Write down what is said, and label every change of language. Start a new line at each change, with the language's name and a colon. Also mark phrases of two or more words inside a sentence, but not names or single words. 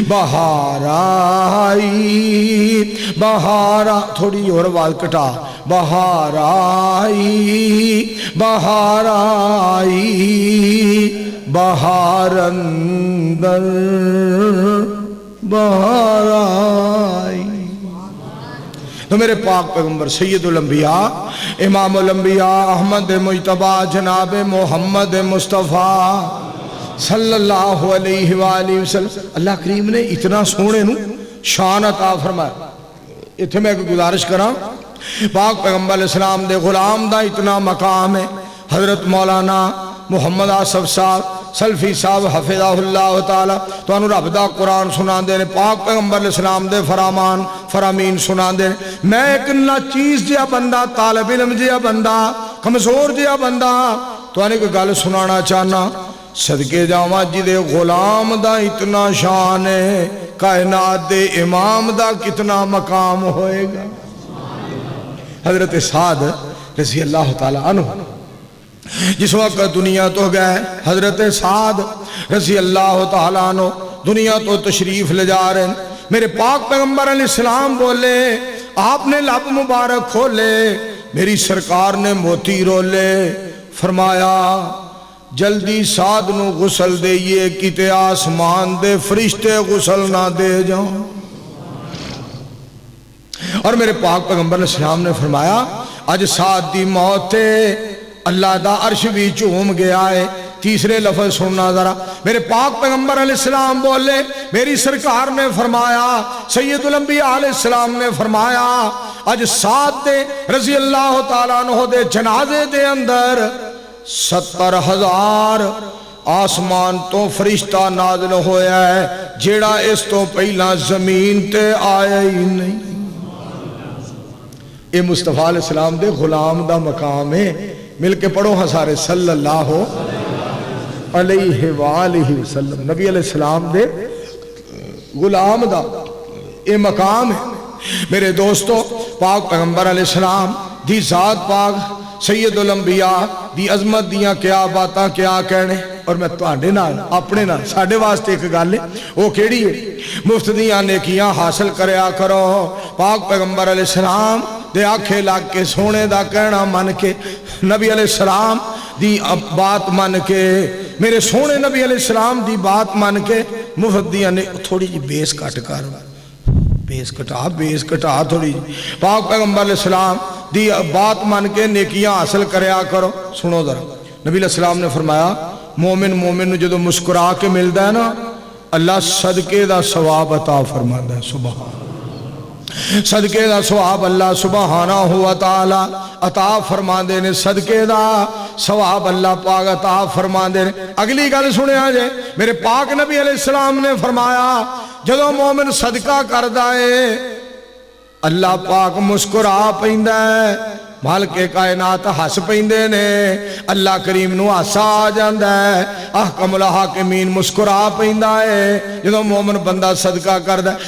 Punjabi: بہار آئی، بہار، تھوڑی اور آواز کٹا، بہار آئی، بہار آئی، بہار اندر بہار آئی. تو میرے پاک پیغمبر
Arabic: سید الانبیاء امام الانبیاء
Punjabi: احمد مجتبیٰ جناب محمد مصطفیٰ
Arabic: صلى الله عليه وسلم,
Punjabi: اللہ کریم نے اتنا سوہنے نوں شان عطا فرمایا. اتھے میں اک گزارش کراں، پاک پیغمبر اسلام دے غلام دا اتنا مقام ہے. حضرت مولانا محمد آصف صاحب سلفی صاحب
Arabic: حفظه الله تعالى
Punjabi: تہانوں رب دا قرآن سناندے نے، پاک پیغمبر اسلام دے فرمان فرامین سناندے نے. میں اک ناچیز جیہا بندہ، طالب علم جیہا بندہ، کمزور جیہا بندہ تہانوں اک گل سنانا چاہنا. صدقے جاواں جیدے غلام دا اتنا شان ہے، کائنات دے امام دا کتنا مقام ہوئے گا. حضرت سعد
Arabic: رضي الله تعالى عنه
Punjabi: جس وقت دنیا توں گئے، حضرت سعد
Arabic: رضي الله تعالى عنه
Punjabi: دنیا توں تشریف لے جا رہے ہیں. میرے پاک پیغمبر علیہ السلام بولے، آپنے لب مبارک کھولے، میری سرکار نے موتی رولے، فرمایا جلدی سعد نوں غسل دیئے، کتے اسمان دے فرشتے غسل نہ دے جاؤ. اور میرے پاک پیغمبر علیہ السلام نے فرمایا اج سعد دی موت ہے، اللہ دا عرش بھی جھوم گیا ہے. تیسرے لفظ سننا ذرا، میرے پاک پیغمبر علیہ السلام بولے، میری سرکار نے فرمایا,
Arabic: سید الانبیاء
Punjabi: علیہ السلام نے فرمایا اج سعد دے
Arabic: رضي الله تعالى عنه
Punjabi: دے جنازے دے اندر 70,000 اسمان توں فرشتہ نازل ہویا ہے، جیہڑا اس توں پہلا زمین تے آیا ہی نہیں. یہ مصطفیٰ علیہ السلام دے غلام دا مقام ہے. مل کے پڑھو ہاں سارے,
Arabic: صلى الله عليه وسلم,
Punjabi: نبی علیہ السلام دے غلام دا یہ مقام ہے. میرے دوستو، پاک پیغمبر علیہ السلام دی ذات پاک
Arabic: سید الانبیاء
Punjabi: دی عظمت دیاں کیا باتاں کیا کہنے. اور میں تہاڈے نال اپنے نال ساڈے واسطے اک گل ہے، وہ کیہڑی ہے، مفت دیاں نیکیاں حاصل کریا کرو. پاک پیغمبر علیہ السلام دے آکھے لگ کے، سوہنے دا کہنا من کے، نبی علیہ السلام دی بات من کے، میرے سوہنے نبی علیہ السلام دی بات من کے مفت دیاں نے تھوڑی جی بیس گھٹ کر، بیس گھٹا تھوڑی جی. پاک پیغمبر علیہ السلام دی بات من کے نیکیاں حاصل کریا کرو.
Urdu: سنو ذرا، نبی علیہ السلام نے فرمایا مومن مومن جو مسکرا کے ملتا ہے نا,
Punjabi: اللہ صدقے دا ثواب عطا فرماتا ہے. سبحان، صدقے دا ثواب
Arabic: الله سبحانه وتعالى
Punjabi: عطا فرماتے نے، صدقے دا ثواب اللہ پاک عطا فرماتے نے. اگلی گل سنیا جے، میرے پاک نبی علیہ السلام نے فرمایا جدوں مومن صدقہ کردا ہے اللہ پاک مسکرا پیندا ہے، مالکِ کائنات ہس پیندے نے، اللہ کریم نوں ہاسا آ جاندا ہے,
Arabic: أحكم الحاكمين
Punjabi: مسکرا پیندا ہے جدوں مومن بندہ صدقہ کردا ہے.